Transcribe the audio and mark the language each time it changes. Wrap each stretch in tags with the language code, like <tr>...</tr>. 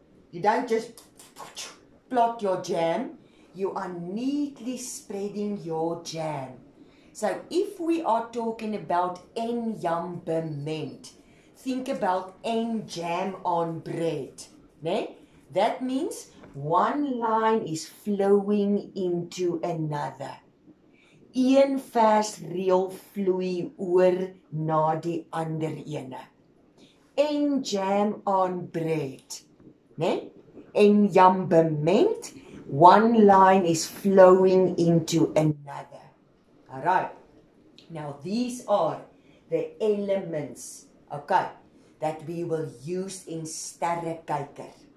<en>You don't just plot your jam, you are neatly spreading your jam. So if we are talking about enjambement, think about en jam on bread, né? That means one line is flowing into another.</en> <af>Een versreel vloei oor na die ander ene.</af> <en>En jam on bread, né? Enjambement, one line is flowing into another. All right. Now these are the elements, okay, that we will use in Sterrekyker.</en>